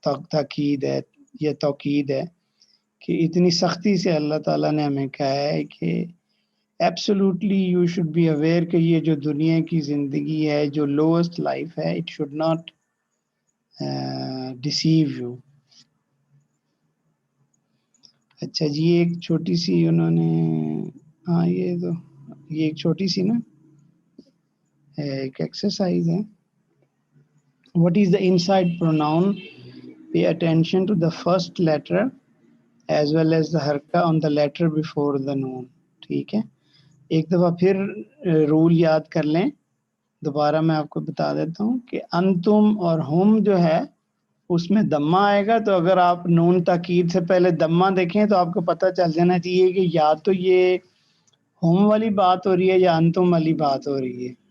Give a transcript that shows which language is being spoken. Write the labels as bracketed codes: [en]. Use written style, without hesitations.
[ur] تاکید ہے یا توقید ہے کہ اتنی سختی سے اللہ تعالیٰ نے ہمیں کہا ہے کہ [en] absolutely you should be aware [ur] کہ یہ جو دنیا کی زندگی ہے جو لوسٹ لائف ہے [en] It should not deceive you. [ur] اچھا جی ایک چھوٹی سی انہوں نے ہاں یہ ایک چھوٹی سی نا ایک ایکسرسائز ہے. [en] What is the inside pronoun? Pay attention to the first letter as well as the harka on the letter before the noun. [ur] ٹھیک ہے ایک دفعہ پھر رول یاد کر لیں. دوبارہ میں آپ کو بتا دیتا ہوں کہ انتم اور ہم جو ہے اس میں دمہ آئے گا. تو اگر آپ نون تاکید سے پہلے دمہ دیکھیں تو آپ کو پتہ چل جانا چاہیے کہ یا تو یہ ہم والی بات ہو رہی ہے یا انتم والی بات ہو رہی ہے.